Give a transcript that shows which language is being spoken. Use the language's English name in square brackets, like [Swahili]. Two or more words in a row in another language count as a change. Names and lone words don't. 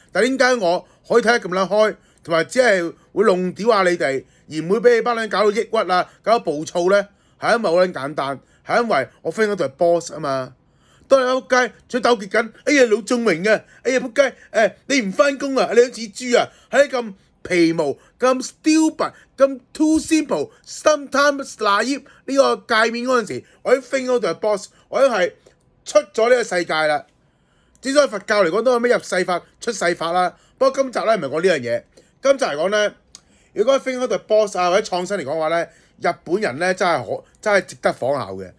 [Cantonese] 但係點解我可以睇得咁撚開，同埋只係會弄屌下你哋，而唔會俾你班撚搞到抑鬱啊，搞到暴躁咧？係因為好撚簡單，係因為我 friend 嗰度係 boss 啊嘛。當你喺仆街仲糾結緊，哎呀老眾榮啊，哎呀仆街你唔翻工啊，你好似豬啊，喺咁皮毛、咁 stupid、咁 [English] too simple、 sometimes naive [Cantonese] 呢個界面嗰陣時，我喺 friend 嗰度係 boss， 我已經係出咗呢個世界啦。之所以佛教嚟講都有咩入世法、出世法啦。不過今集咧唔係講呢樣嘢，今集嚟講咧，如果 friend 嗰度係 boss 啊或者創新嚟講話咧，日本人咧真係值得仿效嘅。